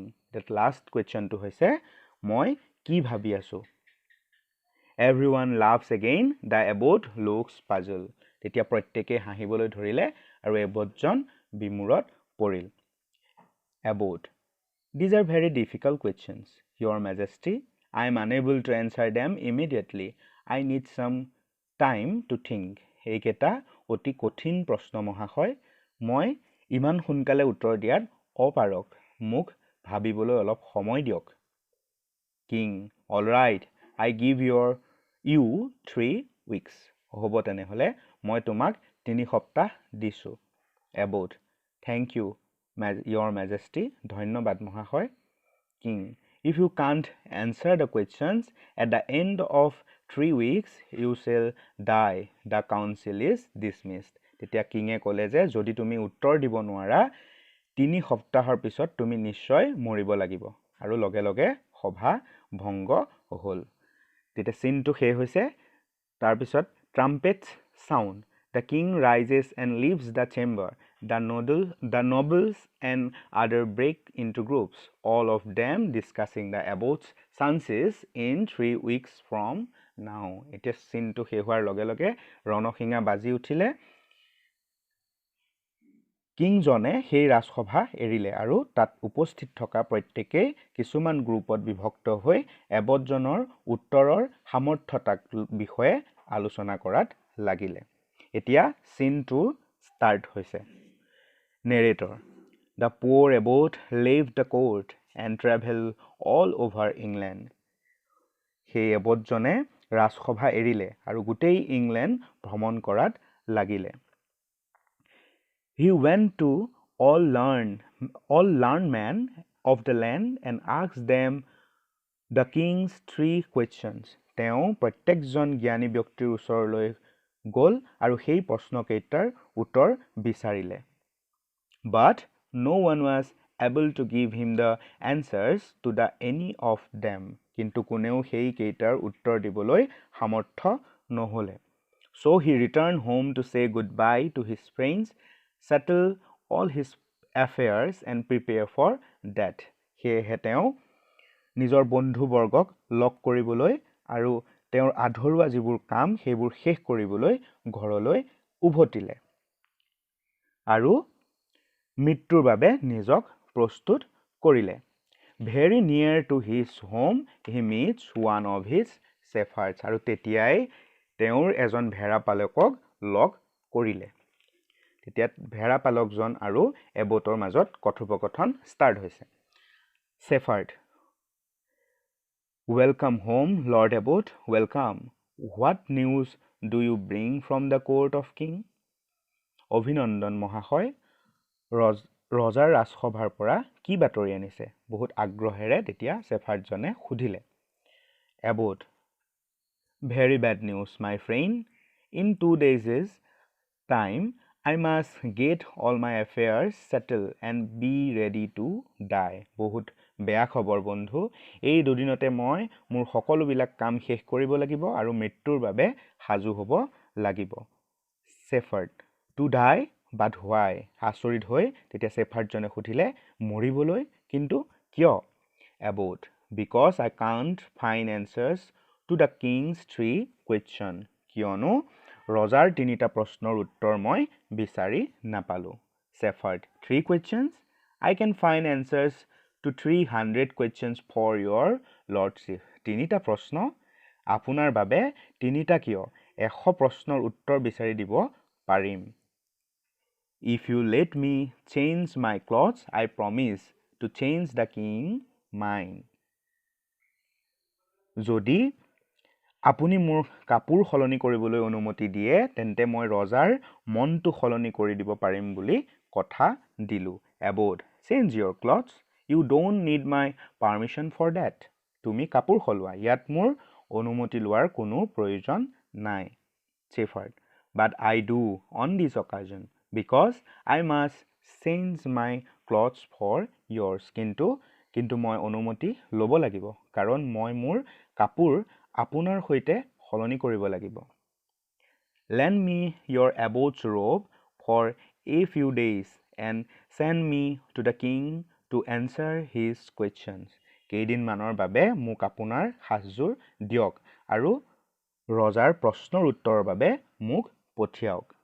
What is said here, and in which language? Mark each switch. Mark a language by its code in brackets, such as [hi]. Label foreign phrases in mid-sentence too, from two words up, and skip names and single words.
[en] That last question [as] টো হৈছে, মই কি ভাবি আছো? [en] Everyone laughs again. The abbot looks puzzled. [as] তেতিয়া প্ৰত্যেকে হাঁহিবলৈ ধৰিলে আৰু এবটজন বিমূৰত পৰিল। [en] Abbot, these are very difficult questions, your majesty. I am unable to answer them immediately. I need some time to think. [as] এইকেইটা অতি কঠিন প্ৰশ্ন মহাশয়। মই ইমান সোনকালে উত্তৰ দিয়াত অপাৰক মোক ভাবিবলৈ অলপ সময় দিয়ক [en] King all right I give you 3 weeks [as] হ'ব তেনেহ'লে মই তোমাক 3 সপ্তাহ দিছোঁ [en] Abbot thank you your majesty [as] ধন্যবাদ মহাশয় [en] king if you can't answer the questions at the end of 3 weeks you shall die the council is dismissed [as] তেতিয়া কিঙে ক'লে যে যদি তুমি উত্তৰ দিব নোৱাৰা 3 সপ্তাহৰ পিছত তুমি নিশ্চয় মৰিব লাগিব আৰু লগে লগে সভা ভংগ হ'ল তেতিয়া চিনটো শেষ হৈছে তাৰ পিছত [en] trumpets sound the king rises and leaves the chamber the nobles and other break into groups all of them discussing the abbot's chances in 3 weeks from now [as] এতিয়া চিনটো শেষ হোৱাৰ লগে লগে ৰণসিঙা বাজি উঠিলে কিংজনে সেই ৰাজসভা এৰিলে আৰু তাত উপস্থিত থকা প্ৰত্যেকেই কিছুমান গ্ৰুপত বিভক্ত হৈ এবটজনৰ উত্তৰৰ সামৰ্থ্যতাক বিষয়ে আলোচনা কৰাত লাগিলে এতিয়া চিনটো ষ্টাৰ্ট হৈছে নেৰেটৰ [en] The poor abbot left the court and traveled all over England [as] সেই এবটজনে ৰাজসভা এৰিলে আৰু গোটেই ইংলেণ্ড ভ্ৰমণ কৰাত লাগিলে [en] He went to all learned men of the land and asked them the king's 3 questions. [as] তেওঁ প্ৰত্যেকজন জ্ঞানী ব্যক্তিৰ ওচৰলৈ গ'ল আৰু সেই প্ৰশ্নকেইটাৰ উত্তৰ বিচাৰিলে [en] But no one was able to give him the answers to the any of them. [as] কিন্তু কোনেও সেই কেইটাৰ উত্তৰ দিবলৈ সামৰ্থ্য নহ'লে [en] So he returned home to say goodbye to his friends, settle all his affairs and prepare for death. [as] সেয়েহে তেওঁ নিজৰ বন্ধুবৰ্গক লগ কৰিবলৈ আৰু তেওঁৰ আধৰুৱা যিবোৰ কাম সেইবোৰ শেষ কৰিবলৈ ঘৰলৈ উভতিলে আৰু মৃত্যুৰ বাবে নিজক প্ৰস্তুত কৰিলে [en] Very near to his home he meets one of his shepherds [as] আৰু তেতিয়াই তেওঁৰ এজন ভেড়া পালকক লগ কৰিলে তেতিয়া ভেড়া পালকজন আৰু এবটৰ মাজত কথোপকথন ষ্টাৰ্ট হৈছে Shepherd [en] Welcome home Lord Abbot welcome What news do you bring from the court of king [as] অভিনন্দন মহাশয় ৰজাৰ ৰাজসভাৰ পৰা কি বাতৰি আনিছে বহুত আগ্ৰহেৰে তেতিয়া শেফাৰ্ডজনে সুধিলে [en] Abbot Very bad news my friend in 2 days' time I must get all my affairs settled and be ready to die [as] বহুত বেয়া খবৰ বন্ধু এই দুদিনতে মই মোৰ সকলোবিলাক কাম শেষ কৰিব লাগিব আৰু মৃত্যুৰ বাবে সাজু হ'ব লাগিব [en] Shepherd to die but why [as] আচৰিত হৈ তেতিয়া শেফাৰ্ডজনে সুধিলে মৰিবলৈ কিন্তু কিয় [en] Abbot because I can't find answers to the king's 3 questions [as] কিয়নো ৰজাৰ [en] 3টা প্ৰশ্নৰ উত্তৰ মই বিচাৰি নাপালো Shepherd 3 questions I can find answers to 300 questions for your lordship [as] 3টা প্ৰশ্ন আপোনাৰ বাবে 3টা কিয় 100 প্ৰশ্নৰ উত্তৰ বিচাৰি দিব পাৰিম [en] If you let me change my clothes I promise to change the king mind [as] যদি আপুনি মোৰ কাপোৰ সলনি কৰিবলৈ অনুমতি দিয়ে তেন্তে মই ৰজাৰ মনটো সলনি কৰি দিব পাৰিম বুলি কথা দিলো [en] Abbot change your clothes you don't need my permission for that [as] তুমি কাপোৰ সলোৱা ইয়াত মোৰ অনুমতি লোৱাৰ কোনো প্ৰয়োজন নাই [en] Shepherd but I do on this occasion because I must change my clothes for yours [as] কিন্তু মই অনুমতি ল'ব লাগিব কাৰণ মই মোৰ কাপোৰ আপোনাৰ সৈতে সলনি কৰিব লাগিব [en] Lend me your abbot's robe for a few days and send me to the king to answer his questions [as] কেইদিনমানৰ বাবে মোক আপোনাৰ সাজযোৰ দিয়ক আৰু ৰজাৰ প্ৰশ্নৰ উত্তৰৰ বাবে মোক পঠিয়াওক